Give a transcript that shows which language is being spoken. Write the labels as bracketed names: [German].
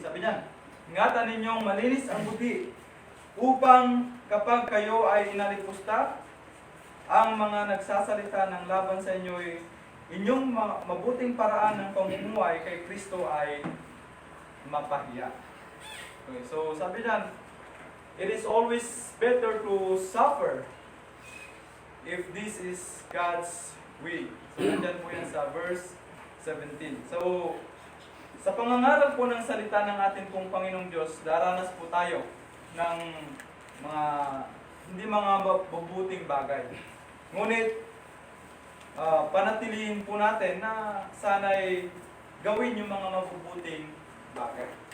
[Filipino] Sabi niya, ingatan ninyong malinis ang buti upang kapag kayo ay inalipusta, ang mga nagsasalita ng laban sa inyo ay inyong mabuting paraan ng pamumuhay kay Kristo ay mapahiya. [English] Okay, so [Filipino] sabi niyan, [English] it is always better to suffer if this is God's will. [Filipino] So nandyan po yan sa verse 17. So, sa pangangaral po ng salita ng ating pong Panginoong Diyos, daranas po tayo ng mga hindi mga mabubuting bagay. Ngunit, panatilihin po natin na sana'y gawin yung mga mabubuting bagay.